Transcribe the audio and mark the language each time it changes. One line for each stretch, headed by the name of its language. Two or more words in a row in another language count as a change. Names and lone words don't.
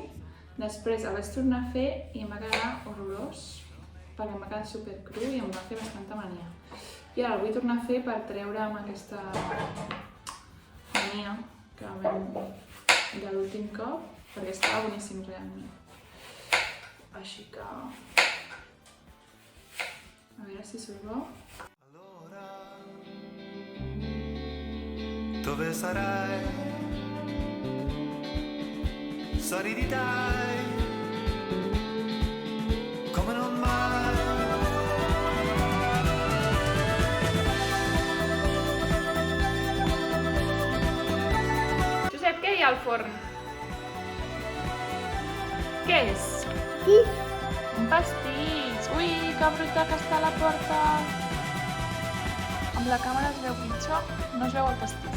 Catalan: Després el vaig tornar a fer i em va quedar horrorós, perquè em va quedar supercru i em va fer bastanta mania. I ara el vull tornar a fer per treure'm aquesta mania que vam de l'últim cop, perquè estava boníssim realment. Així que... a veure si surt bo.
Italian: Allora, dove sarai? sorridi dai, come non mai.
Catalan: Josep, què hi ha al forn? Què és? Sí. Un pastís! Ui, que bruta que està a la porta! Amb la càmera es veu pitjor, no es veu el pastís.